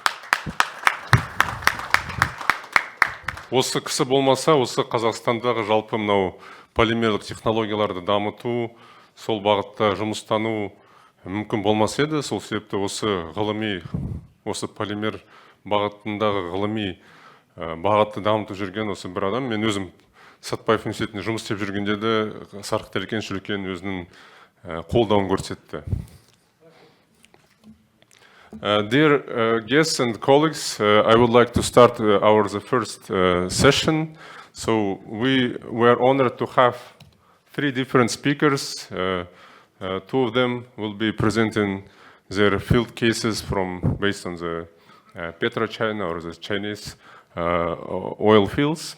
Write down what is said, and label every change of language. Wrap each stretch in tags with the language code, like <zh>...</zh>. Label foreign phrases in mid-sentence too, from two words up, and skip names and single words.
<kk>Осы кісі болмаса, осы Қазақстандағы жалпы мынау полимерлік технологияларды дамыту, сол бағытта жұмыстану мүмкін болмас еді. Сол себепті осы полимер бағытындағы ғылыми бағытты дамытып жүрген осы бір адам. Мен өзім Сәтбаев университетінде жұмыс істеп жүргенде де Сарық Телекеніш үлкен өзінің қолдауын көрсетті.</kk> <en>Dear guests and colleagues, I would like to start the first session. So we were honored to have 3 different speakers. 2 of them will be presenting their field cases based on the PetroChina or the Chinese oil fields.</en>